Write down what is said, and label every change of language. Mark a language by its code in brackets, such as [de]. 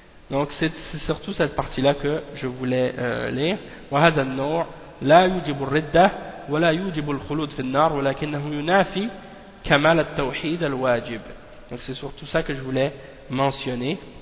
[fr] Donc c'est surtout cette partie-là que je voulais lire. [ar] وهذا النوع لا يوجب الردة ولا يوجب الخلود في النار ولكنه ينافي كمال التوحيد الواجب. [fr] Donc c'est surtout ça que je voulais mentionner.